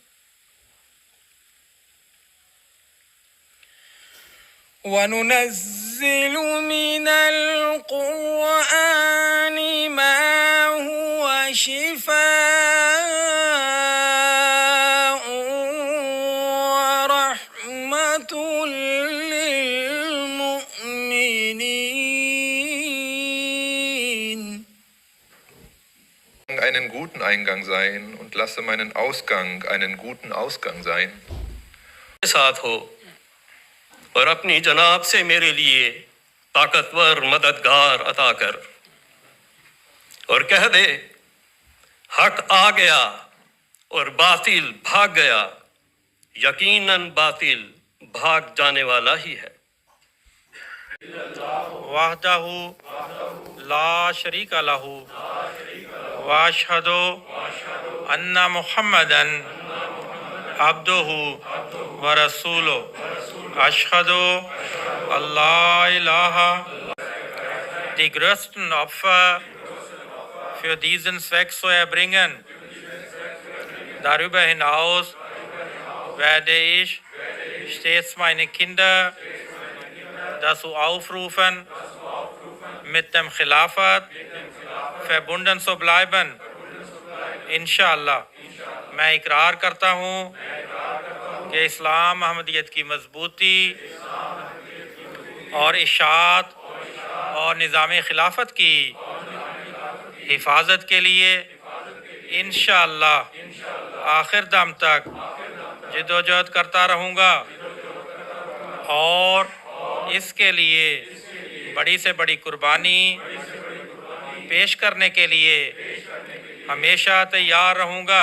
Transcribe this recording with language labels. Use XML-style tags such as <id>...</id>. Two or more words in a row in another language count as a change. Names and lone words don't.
<ar>وننزل من القرآن ما هو شفاء ورحمة للمؤمنين.</ar> <de>einen guten Eingang sein und lasse meinen Ausgang einen guten Ausgang sein.</de> <ur>ساتھ ہو اور اپنی جناب سے میرے لیے طاقتور مددگار عطا کر، اور کہہ دے حق آ گیا اور باطل بھاگ گیا، یقیناً باطل بھاگ جانے والا ہی ہے۔</ur> <ar>وحدہ لا شریک لہ واشہد ان محمدًا عبدہ ورسولہ اشہد اللہ الہ.</ar> <de>Die größten Opfer für diesen Zweck zu erbringen. Darüber hinaus werde ich stets meine Kinder dazu aufrufen, mit dem Khilafat verbunden zu bleiben.</de> <ur>انشاءاللہ میں اقرار کرتا ہوں کہ اسلام احمدیت کی مضبوطی اور اشاعت اور نظام خلافت کی حفاظت کے لیے انشاءاللہ آخر دم تک جد و جہد کرتا رہوں گا، اور اس کے لیے بڑی سے بڑی قربانی پیش کرنے کے لیے ہمیشہ تیار رہوں گا۔</ur>